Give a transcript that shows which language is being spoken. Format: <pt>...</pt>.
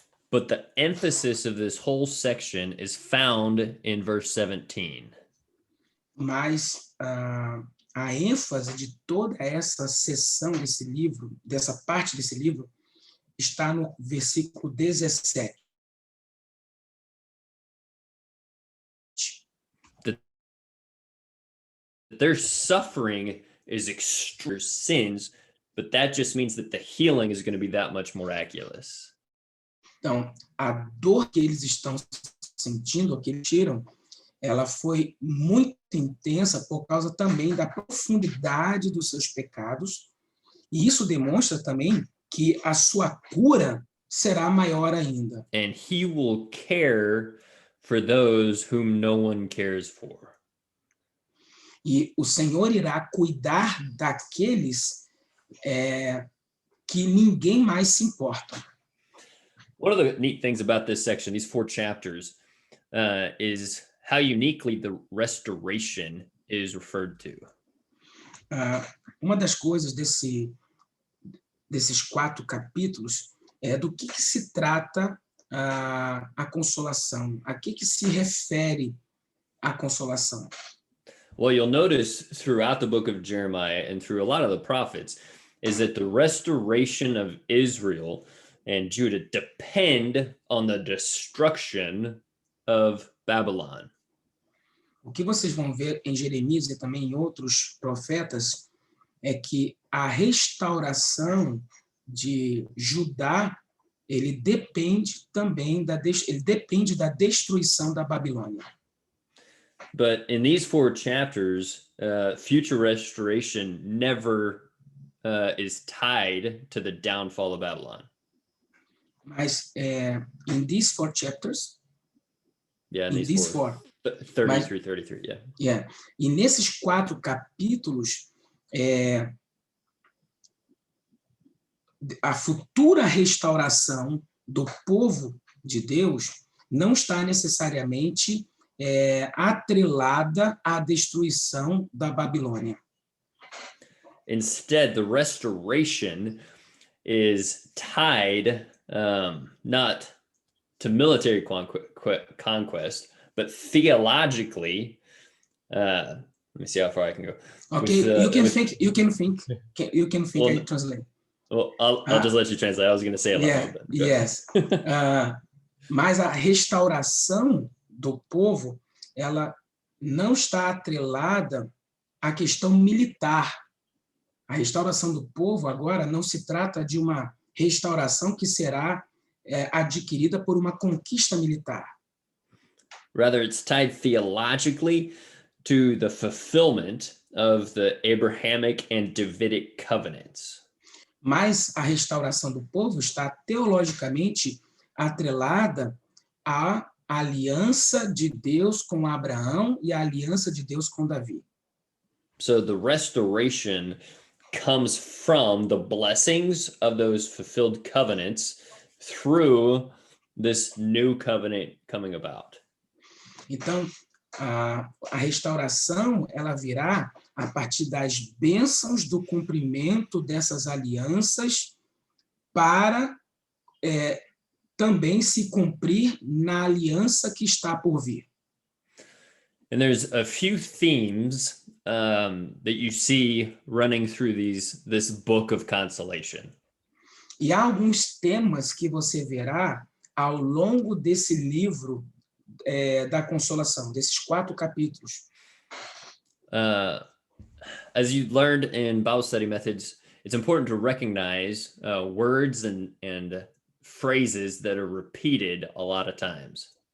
<en>But the emphasis of this whole section is found in verse 17.</en> <pt>Mas a ênfase de toda essa seção desse livro, dessa parte desse livro, está no versículo 17.</pt> <en>Their suffering is extreme sins, but that just means that the healing is going to be that much miraculous.</en> <pt>Então, a dor que eles estão sentindo, que eles tiram, ela foi muito intensa por causa também da profundidade dos seus pecados, e isso demonstra também que a sua cura será maior ainda.</pt> <en>And he will care for those whom no one cares for.</en> <pt>E o Senhor irá cuidar daqueles que ninguém mais se importa.</pt> <en>One of the neat things about this section, these 4 chapters, is how uniquely the restoration is referred to.</en> <pt>Uma das coisas desses 4 capítulos é do que se trata a consolação, a que se refere a consolação.</pt> <en>Well, you'll notice throughout the book of Jeremiah and through a lot of the prophets is that the restoration of Israel and Judah depend on the destruction of Babylon.</en> <pt>O que vocês vão ver em Jeremias e também em outros profetas é que a restauração de Judá, ele depende também da destruição da Babilônia.</pt> <en>But in these 4 chapters, future restoration never is tied to the downfall of Babylon.</en> <pt>Mas</pt> <en>in these 4 chapters, Yeah, in these 4, 30 through 33, yeah. Yeah.</en> <pt>E nesses 4 capítulos, a futura restauração do povo de Deus não está necessariamente atrelada à destruição da Babilônia.</pt> <en>Instead, the restoration is tied not to military conquest, but theologically. Let me see how far I can go. Okay, you can think. Well, I translate. Well, I'll just let you translate. I was going to say it Yeah, but yes.</en> <pt>Mas a restauração do povo, ela não está atrelada à questão militar. A restauração do povo agora não se trata de uma restauração que será adquirida por uma conquista militar.</pt> <en>Rather, it's tied theologically to the fulfillment of the Abrahamic and Davidic covenants.</en> <pt>Mas a restauração do povo está teologicamente atrelada à aliança de Deus com Abraão e à aliança de Deus com Davi.</pt> <en>So the restoration comes from the blessings of those fulfilled covenants through this new covenant coming about.</en> <pt>Então, a restauração ela virá a partir das bênçãos do cumprimento dessas alianças para também se cumprir na aliança que está por vir.</pt> <en>And there's a few themes that you see running through this book of consolation.</en> <pt>E há alguns temas que você verá ao longo desse livro da consolação, desses 4 capítulos.</pt> <en>As you learned in Bible study methods, it's important to recognize words and phrases that are repeated a lot of times.</en>